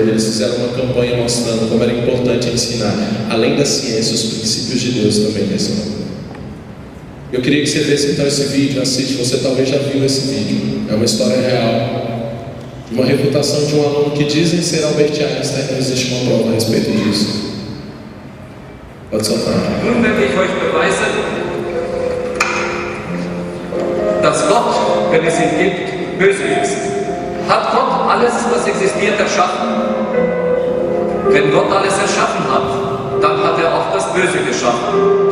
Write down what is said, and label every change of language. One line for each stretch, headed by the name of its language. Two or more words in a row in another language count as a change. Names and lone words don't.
Portuguese: Eles fizeram uma campanha mostrando como era importante ensinar, além da ciência, os princípios de Deus também na escola. Eu queria que você desse então esse vídeo, assiste. Você talvez já viu esse vídeo. É uma história real, uma refutação de um aluno que dizem ser Albert Einstein. Não existe uma prova a respeito disso. Pode soltar.
German: Nun werde ich euch beweisen, dass Gott, wenn es ihn gibt, böse ist. Hat Gott alles, was existiert, erschaffen? Wenn Gott alles erschaffen hat, dann hat er auch das Böse geschaffen.